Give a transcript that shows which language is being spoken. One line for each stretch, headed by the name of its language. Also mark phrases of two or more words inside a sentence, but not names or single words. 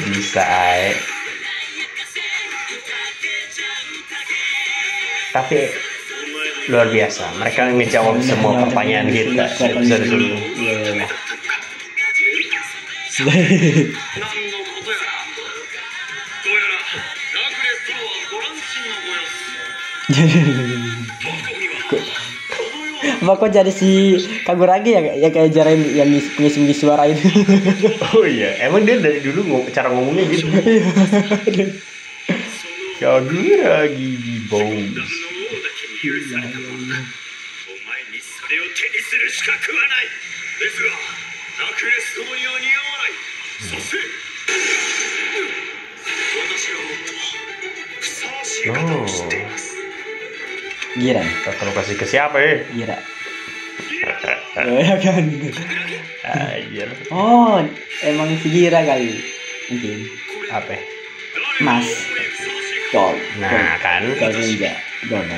Indonesian: bisa ay. Tapi luar biasa, mereka ngejawab semua pertanyaan kita di episode sebelumnya. Iya, iya.
Japanese: 何のことやらどうやらラクレス殿はご乱心のご様子僕にはこのよう
Indonesian: Apa kok jadi si Kaguragi ya kayak Jiren yang ngisi suara itu. Oh iya, emang dia dari dulu cara ngomongnya gitu. Kaguragi Bones.
Japanese: の王だけに許されたものだお前にそれを手にする資格はないですがラクレス殿には似合わないそして私はもっとふさわしい方を知っています
Indonesian: Jiren. Kalau kasih ke siapa ya? Gira. Ya kan. Anjir. Oh, emang si Gira kali. Mungkin. Apa? Mas. Gol. Nah kan, Gol ninja. Gol kan.